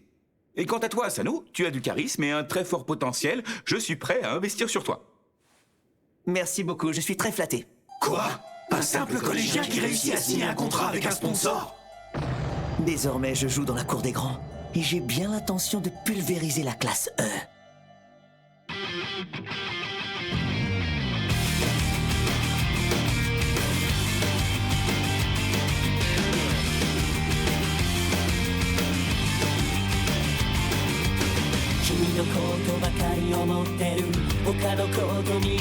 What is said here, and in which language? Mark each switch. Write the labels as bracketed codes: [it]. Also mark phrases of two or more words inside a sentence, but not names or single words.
[fr] Et quant à toi, Asano, tu as du charisme et un très fort potentiel. Je suis prêt à investir sur toi. Merci beaucoup, je suis très flatté. Quoi? Un simple collégien qui réussit à signer un contrat avec un sponsor? Désormais, je joue dans la cour des grands. Et j'ai bien l'intention de pulvériser la classe E. [ja] 君のことばかり思ってる他のこと見